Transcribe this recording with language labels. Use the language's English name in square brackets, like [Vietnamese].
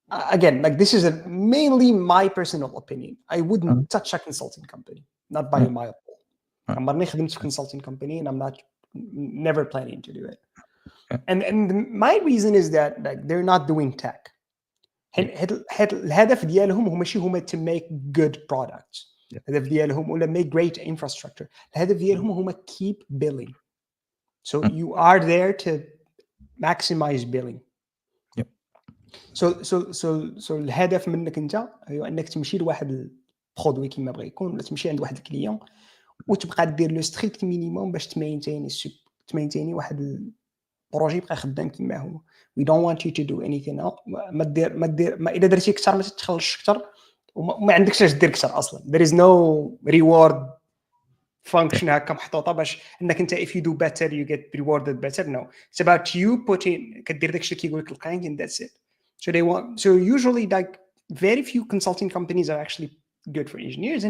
[English] Again, like this is mainly my personal opinion. I wouldn't touch a consulting company, not by a mile. [Arabic] عمرني خدمت في [English] consulting company and I'm never planning to do it. And my reason is that like they're not doing tech. [Arabic] الهدف ديالهم هو ماشي هما [English] to make good products. [Arabic] الهدف ديالهم ولا [English] make great infrastructure. [Arabic] الهدف ديالهم هما [English] keep billing. So you are there to maximize billing. [Arabic] So الهدف منك انت هو انك تمشي لواحد البرودوي كيما بغى يكون ولا تمشي عند واحد الكليون وتبقى دير [English] لو ستريكت مينيموم [Arabic] باش تمينتيني واحد البروجي يبقى خدام كيما هو. [English] We don't want you to do anything else. [Arabic] ما اذا درتي اكثر ما تتخلصش اكثر وما عندكش اش دير اكثر اصلا. [English] There is no reward function [Arabic] هكا محطوطه باش انك انت [English] if you do better you get rewarded better. No, it's about you putting [Arabic] كدير داكشي اللي كيقول لك القاين [English] and that's it. So usually like very few consulting companies are actually good for engineers.